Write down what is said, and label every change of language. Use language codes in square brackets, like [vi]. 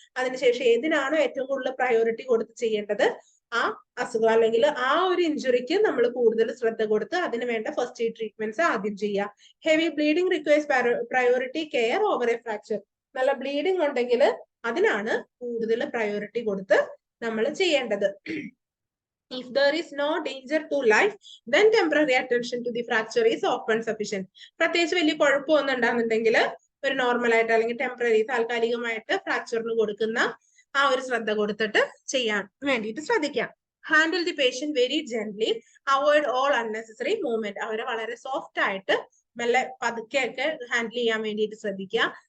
[ml] അതിനുശേഷം ഏതിനാണോ ഏറ്റവും കൂടുതൽ പ്രയോറിറ്റി കൊടുത്ത് ചെയ്യേണ്ടത് ആ അസുഖം അല്ലെങ്കിൽ ആ ഒരു ഇഞ്ചുറിക്ക് നമ്മൾ കൂടുതൽ ശ്രദ്ധ കൊടുത്ത് അതിന് വേണ്ട ഫസ്റ്റ് എയ്ഡ് ട്രീറ്റ്മെന്റ്സ് ആദ്യം ചെയ്യുക. [en] heavy bleeding requires priority care over a fracture, [ml] നല്ല ബ്ലീഡിംഗ് ഉണ്ടെങ്കിൽ അതിനാണ് കൂടുതൽ പ്രയോറിറ്റി കൊടുത്ത് നമ്മൾ ചെയ്യേണ്ടത്. [en] If there is no danger to life, then temporary attention to the fracture is often sufficient. [ml] പ്രത്യേകിച്ച് വലിയ കുഴപ്പമൊന്നും ഉണ്ടാകുന്നുണ്ടെങ്കിൽ ഒരു നോർമൽ ആയിട്ട് അല്ലെങ്കിൽ ടെമ്പററി, താൽക്കാലികമായിട്ട് ഫ്രാക്ചറിന് കൊടുക്കുന്ന ആ ഒരു ശ്രദ്ധ കൊടുത്തിട്ട് ചെയ്യാൻ വേണ്ടിയിട്ട് ശ്രദ്ധിക്കാം. [en] handle the patient very gently, avoid all unnecessary movement, [ml] അവരെ വളരെ സോഫ്റ്റ് ആയിട്ട് മെല്ലെ പതുക്കെയൊക്കെ ഹാൻഡിൽ ചെയ്യാൻ വേണ്ടിയിട്ട് ശ്രദ്ധിക്കുക.